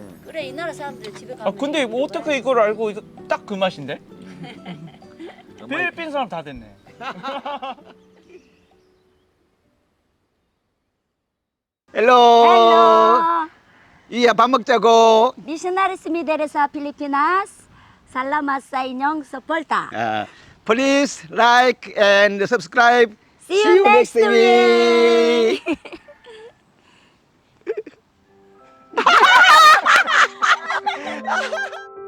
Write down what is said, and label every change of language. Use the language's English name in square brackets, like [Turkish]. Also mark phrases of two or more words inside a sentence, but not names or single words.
[Korean] 그래 이 나라 사람들 집에 가면. 아 근데 뭐 어떻게 이걸 알고 이거 딱 그 맛인데? 필리핀 사람 다 됐네. 헬로. Hello, 이야, 밥 먹자고. [Cebuano] missionaries midere sa Pilipinas. Salamat sa inyong suporta. [English] Please like and subscribe. See you next week. week.